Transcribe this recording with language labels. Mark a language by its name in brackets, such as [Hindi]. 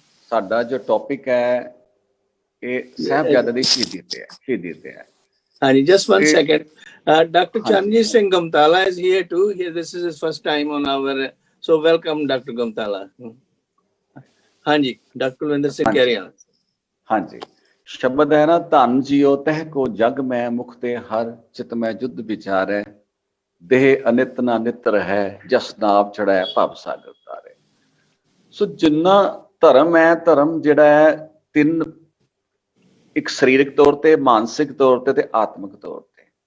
[Punjabi] ਸਾਡਾ ਜੋ ਟੌਪਿਕ ਹੈ ਇਹ ਸਾਹਿਬਜ਼ਾਦੇ ਦੀ ਸ਼ਹੀਦੀ ਤੇ ਹੈ। [English] Hani, just one second. Dr. Charanjit Singh Gamtala is here too. This is his first time on our. So welcome, Dr. Gamtala. ਹਾਂਜੀ, Dr. Kulwinder Singh carry on. [Punjabi] ਹਾਂਜੀ, ਸ਼ਬਦ ਹੈ ਨਾ, ਧੰਨ ਜੀਓ ਤਹਿ ਕੋ ਜਗ ਮੈਂ ਮੁਖਤੇ ਹਰ ਚਿਤ ਮੈਂ ਜੁਧ ਵਿਚਾਰੈ, ਦੇਹ ਅਨਿਤ ਨਾ ਨਿਤ ਰਹਿ, ਜਸ ਨਾਮ ਚੜ੍ਹੈ ਭਵ ਸਾਗਰ ਤਾਰੇ। ਸੋ ਜਿੰਨਾ ਧਰਮ ਹੈ, ਧਰਮ ਜਿਹੜਾ ਹੈ ਤਿੰਨ, ਇੱਕ ਸਰੀਰਕ ਤੌਰ ਤੇ, ਮਾਨਸਿਕ ਤੌਰ ਤੇ ਆਤਮਿਕ ਤੌਰ ਤੇ।